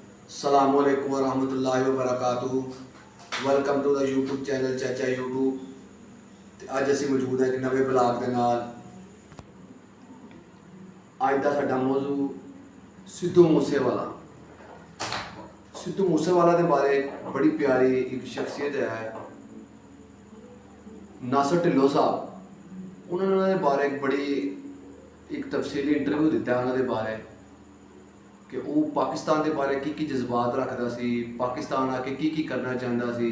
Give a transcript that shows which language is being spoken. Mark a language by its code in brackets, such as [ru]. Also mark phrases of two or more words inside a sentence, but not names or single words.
[ar] السلام عليكم ورحمة الله وبركاته. [en] Welcome to the YouTube channel चाचा यूट्यूब। [pa] ਤੇ ਅਜ ਅਸੀ ਮੌਜੂਦ ਹੈ ਏਕ ਨਵੇ ਬਲੌਗ ਕੇ ਨਾਲ। ਅਜ ਕਾ ਸਾਡਾ ਮੌਜੂ ਸਿੱਧੂ ਮੂਸੇਵਾਲਾ। ਸਿੱਧੂ ਮੂਸੇਵਾਲਾ ਕੇ ਬਾਰੇ ਬੜੀ ਪਿਆਰੀ ਏਕ ਸ਼ਖ਼ਸੀਅਤ ਹੈ ਨਾਸਿਰ ਢਿੱਲੋਂ ਸਾਹਬ। ਉਨ੍ਹੋਂਨੇ ਬਾਰੇ ਬੜੀ ਏਕ ਤਫ਼ਸੀਲੀ ਇੰਟਰਵਿਊ ਦਿਤਾ ਹੈ ਉਨ੍ਹੋਂਨੇ ਬਾਰੇ ਕਿ ਵੋ ਪਾਕਿਸਤਾਨ ਕੇ ਬਾਰੇ ਕੀ ਜਜ਼ਬਾਤ ਰਖਤਾ ਸੀ, ਪਾਕਿਸਤਾਨ ਆਕੇ ਕੀ ਕਰਨਾ ਚਾਹਤਾ ਸੀ।